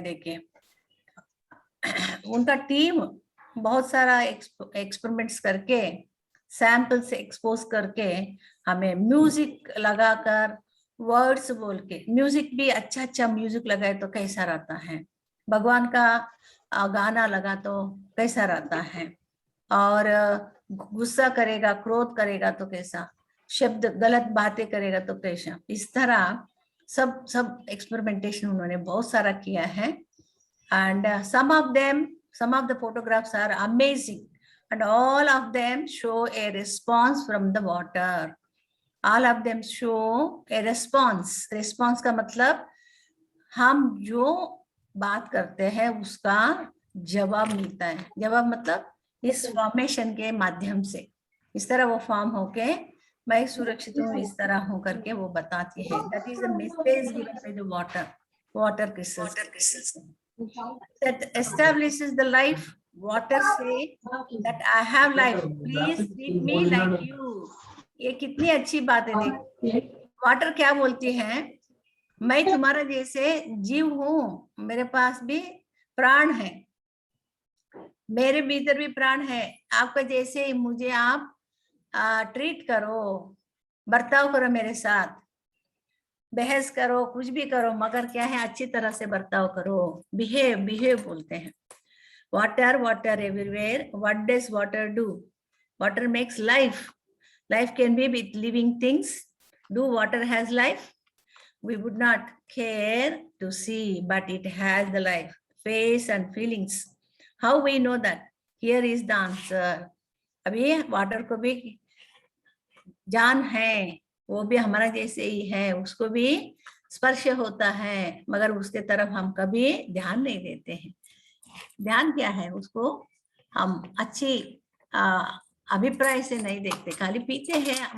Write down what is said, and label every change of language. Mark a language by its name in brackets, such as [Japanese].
[Hindi] देखिए उनका टीम बहुत सारा एक्सपेरिमेंट्स करके, सैंपल से एक्सपोज करके, हमें म्यूजिक लगाकर, वर्ड्स बोल के, म्यूजिक भी अच्छा म्यूजिक लगाए तो कैसा रहता है, भगवान का गाना लगा तो कैसा रहता है, और गुस्सा करेगा, क्रोध करेगा तो कैसा, शब्द गलत बातें करेगा तो कैसा. इस तरह सब एक्सपेरिमेंटेशन उन्होंने बहुत सारा किया है. And [English] some of the photographs are amazing, and all of them show a response from the water. All of them show a response. Response [Hindi] का मतलब हम जो बात करते हैं उसका जवाब मिलता है। जवाब मतलब इस फॉर्मेशन के माध्यम से, इस तरह वो फॉर्म होके मैं सुरक्षित हूँ, इस तरह हूँ करके वो बताती है। [English] That is the message given by the water crystals that establishes the life. Water say that I have life, please treat me like you. [Hindi] ये कितनी अच्छी बात है। देख वाटर क्या बोलती है, मैं तुम्हारा जैसे जीव हूँ, मेरे पास भी प्राण है, मेरे भीतर भी प्राण है, आपका जैसे मुझे आप ट्रीट करो, बर्ताव करो मेरे साथ, बहस करो, कुछ भी करो, मगर क्या है अच्छी तरह से बर्ताव करो। बिहेव बोलते हैं। [English] Water everywhere, what does water do? Water makes life, life can be with living things. Do water has life? We would not care to see, but it has the life, face and feelings. How we know that? Here is the answer. [Hindi] अभी water को भी जान है, वो भी हमारा जैसे ही है, उसको भी स्पर्श होता है, मगर उसके तरफ हम कभी ध्यान नहीं देते हैं। ध्यान क्या है, उसको हम अच्छी अभिप्राय से नहीं देखते, खाली पीते हैं।